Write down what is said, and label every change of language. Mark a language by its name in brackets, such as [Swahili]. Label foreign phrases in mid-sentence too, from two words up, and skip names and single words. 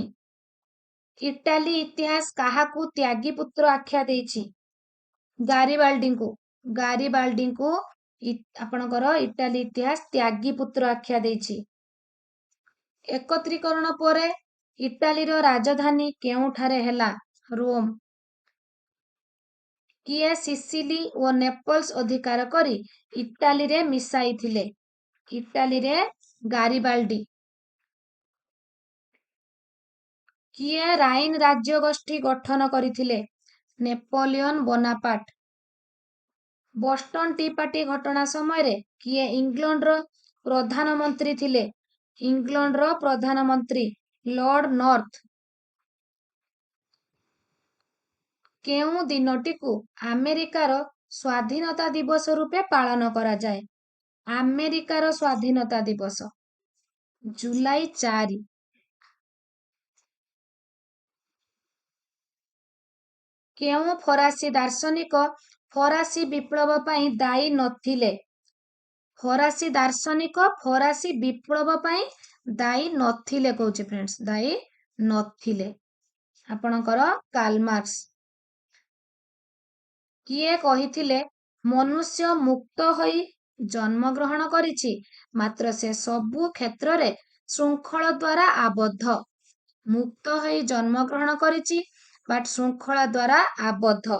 [Odia] ଇଟାଲୀ ଇତିହାସ କାହାକୁ ତ୍ୟାଗୀ ପୁତ୍ର ଆଖ୍ୟା ଦେଇଛି? ଗାରିବାଲ୍ଡିଙ୍କୁ। ଗାରିବାଲ୍ଡିଙ୍କୁ ଆପଣଙ୍କର ଇଟାଲୀ ଇତିହାସ ତ୍ୟାଗୀ ପୁତ୍ର ଆଖ୍ୟା ଦେଇଛି। ଏକତ୍ରୀକରଣ ପରେ ଇଟାଲୀର ରାଜଧାନୀ କେଉଁଠାରେ ହେଲା? ରୋମ। କିଏ ସିସିଲି ଓ ନେପଲସ ଅଧିକାର କରି ଇଟାଲୀ ରେ ମିଶାଇ ଥିଲେ? ଇଟାଲୀ ରେ ଗାରିବାଲ୍ଡି। କିଏ ରାଇନ ରାଜ୍ୟ ଗୋଷ୍ଠୀ ଗଠନ କରିଥିଲେ? ନେପୋଲିୟନ ବୋନାପାର୍ଟ। ବୋଷ୍ଟନ ଟି ପାର୍ଟି ଘଟଣା ସମୟ ରେ କିଏ ଇଂଲଣ୍ଡର ପ୍ରଧାନମନ୍ତ୍ରୀ ଥିଲେ? ଇଂଲଣ୍ଡର ପ୍ରଧାନମନ୍ତ୍ରୀ ଲର୍ଡ ନର୍ଥ। କେଉଁ ଦିନଟିକୁ ଆମେରିକାର ସ୍ୱାଧୀନତା ଦିବସ ରୂପେ ପାଳନ କରା ଯାଏ? ଆମେରିକାର ସ୍ୱାଧୀନତା ଦିବସ ଜୁଲାଇ 4। କେଉଁ ଫରାସୀ ଦାର୍ଶନିକ ଫରାସୀ ବିପ୍ଳବ ପାଇଁ ଦାୟୀ ନଥିଲେ? ଫରାସୀ ଦାର୍ଶନିକ ଫରାସୀ ବିପ୍ଳବ ପାଇଁ ଦାୟୀ ନଥିଲେ କହୁଛେ ଫ୍ରେଣ୍ଡସ, ଦାୟୀ ନଥିଲେ। ଆପଣଙ୍କର କାର୍ଲ ମାର୍କ୍ସ। କିଏ କହିଥିଲେ ମନୁଷ୍ୟ ମୁକ୍ତ ହୋଇ ଜନ୍ମ ଗ୍ରହଣ କରିଛି ମାତ୍ର ସେ ସବୁ କ୍ଷେତ୍ର ରେ ଶୃଙ୍ଖଳା ଦ୍ୱାରା ଆବଦ୍ଧ? ମୁକ୍ତ ହୋଇ ଜନ୍ମ ଗ୍ରହଣ କରିଛି ବଟ ଶୃଙ୍ଖଳା ଦ୍ୱାରା ଆବଦ୍ଧ।